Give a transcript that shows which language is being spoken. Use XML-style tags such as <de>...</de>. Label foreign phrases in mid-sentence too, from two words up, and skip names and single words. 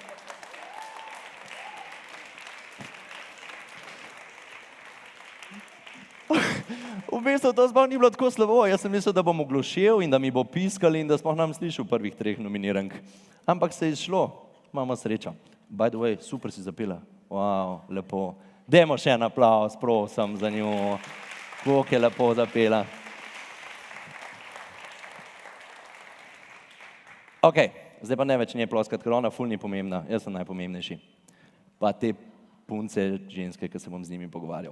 <sl>V bistvu to sploh ni bilo tako slabo. Jaz sem mislil, da bom oglušel in da mi bo piskal in da sploh nam slišal prvih 3 nominirank. Ampak se je izšlo. Imamo srečo.</sl> <en>By the way,</en> <sl>super si zapela. Wow, lepo. Dajmo še en aplavz, prosim, za njo. Kako je lepo zapela. Ok, zdaj pa ne več nje ploskat, ker ona ful ni pomembna. Jaz sem najpomembnejši. Pa te punce ženske, ki se bom z njimi pogovarjal.</sl>